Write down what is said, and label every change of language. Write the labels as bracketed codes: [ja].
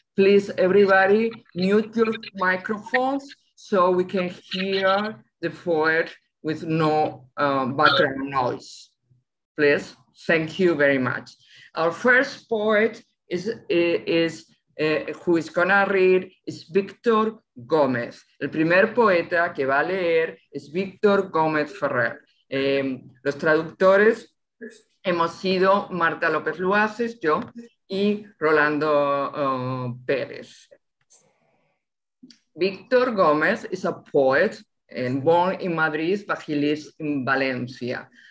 [en] Please, everybody, mute your microphones so we can hear the poet with no background noise. Please, thank you very much. Our first poet who is gonna read is Víctor Gómez. [es] El primer poeta que va a leer es Víctor Gómez Ferrer. Los traductores hemos sido Marta López Luaces, yo, y Rolando Pérez. [en] Víctor Gómez is a poet and born in Madrid, but he lives in Valencia.